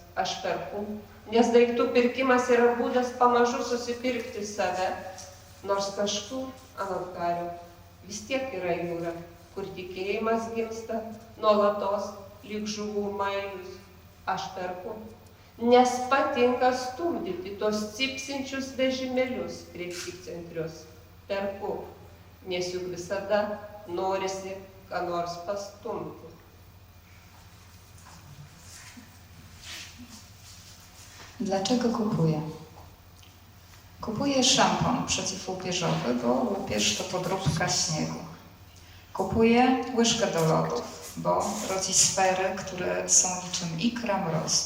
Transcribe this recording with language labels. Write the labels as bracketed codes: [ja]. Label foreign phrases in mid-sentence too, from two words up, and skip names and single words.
[lt] Aš perku, nes daiktų pirkimas yra būdas pamažu susipirkti save, nors kažkur anot Hario vis tiek yra jūra, kur tikėjimas gimsta nuolatos lyg žuvų mailius. Aš perku, nes patinka stumdyti tos cipsinčius vežimėlius prekybcentrius. Perku, nes juk visada norisi ką nors pastumti. [pl] Dlaczego kupuję? Kupuję szampon przeciwłupieżowy, bo łupież to podróbka śniegu. Kupuję łyżkę do lodów, bo rodzi sfery, które są niczym ikra mrozu.